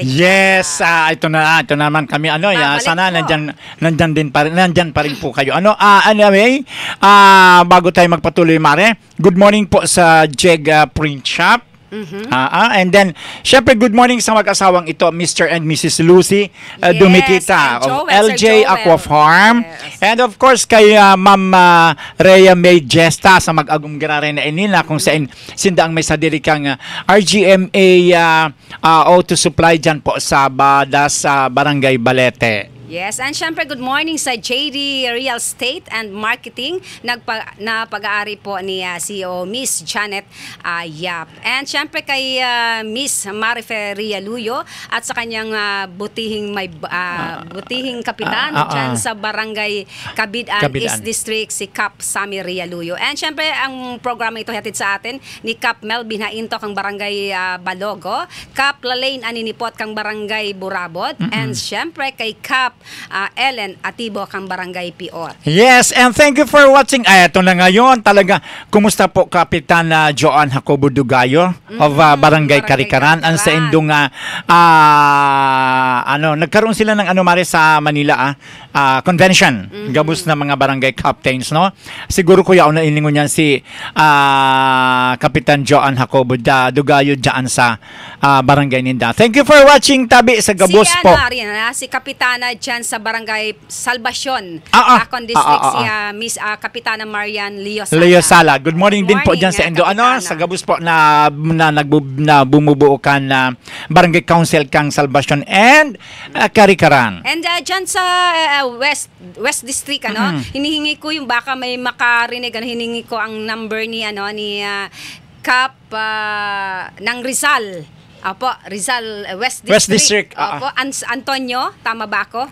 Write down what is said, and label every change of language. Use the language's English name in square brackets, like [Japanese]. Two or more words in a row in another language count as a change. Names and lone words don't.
[Filipino] Yes, ito naman kami sana po. nandyan pa rin po kayo. Anyway, bago tayo magpatuloy, Mare, [English] good morning [Filipino] po sa Jeg Print Shop. And then, syempre, [English] good morning [Filipino] sa mag-asawang ito, Mr. [English] and Mrs. [Filipino] Lucy Dumitita of LJ Aqua Farm. Yes. [English] And of course, [Bikol] kay Ma'am Rhea May Gesta sa mag-agumgirare na inila kung saan sindaang may sadiri kang RGMA auto supply dyan po sa Badas, Barangay Balete. [English] Yes, and [Filipino] syempre [English] good morning [Filipino] sa JD Real Estate and Marketing na pag-aari po ni CEO Miss Janet Yap. And syempre kay Miss Marife Rialuyo at sa kanyang butihing kapitan dyan sa Barangay Cabidan East District, si Cap Sami Rialuyo. And syempre ang programa ito hatid sa atin ni Cap Melvin Hainto kang Barangay Balogo, Cap Lalaine Aninipot kang Barangay Burabot, and syempre kay Cap Ellen Atibo kang Barangay Pior. [English] Yes, and thank you for watching. [Filipino] Ito na ngayon talaga. Kumusta po Kapitan Joan Jacobo Dugayo of Barangay Karikaran? [Bikol] Ang sa indong nagkaroon sila ng Mare sa Manila convention. Gabos na mga barangay captains, no? Siguro kuya una ilingon niyan si Kapitan Joan Jacobo Dugayo diyan sa Barangay Ninda. [English] Thank you for watching, [Bikol] tabi sa gabos po. [Filipino] Si Kapitana dyan sa Barangay Salvacion, Bacon District, si Miss Kapitana Marian Leo Sala. [English] Good morning [Bikol] din po dyan sa Indo. Sa gabos po na bumubuo ka na Barangay Council kang Salvacion and Karikaran. [Filipino] And dyan sa West District, hinihingi ko yung baka may makarinig, hiningi ko ang number ni Cap ng Rizal. Opo, Rizal West District. Opo, Antonio, tama ba ako?